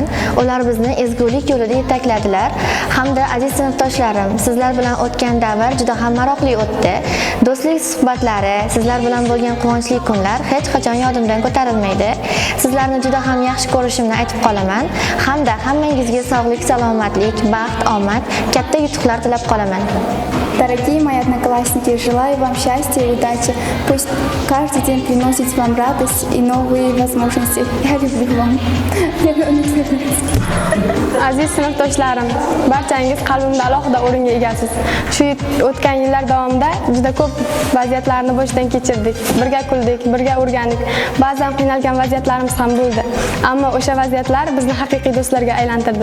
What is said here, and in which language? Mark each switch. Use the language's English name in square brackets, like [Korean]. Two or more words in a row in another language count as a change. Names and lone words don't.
[Uzbek] Ular bizni ezgulik yo'lida yetakladilar. Hamda aziz sinfdoshlarim, sizlar bilan o'tgan davr juda ham maroqli o'tdi. Do'stlik suhbatlari, sizlar bilan bo'lgan quvonchli kunlar hech qachon yodimdan ko'tarilmaydi. Sizlarni juda ham yaxshi ko'rishimni aytib qolaman. Hamda hammangizga sog'lik, salomatlik, baxt, omad, katta yutuqlar tilab qolaman. [Russian] Дорогие мои одноклассники, желаю вам счастья и удачи. Пусть каждый день приносит вам радость и новые возможности. Я люблю вам. [Uzbek] Aziz sinfdoshlarim, barchangiz qalbimda alohida o'ringa egasiz. Shu o'tgan yillar davomida juda ko'p vaziyatlarni boshdan kechirdik. Birga kuldik, birga o'rgandik. Ba'zan qiynalgan vaziyatlarimiz ham bo'ldi. Ammo o'sha vaziyatlar bizni haqiqiy do'stlarga aylantirdi.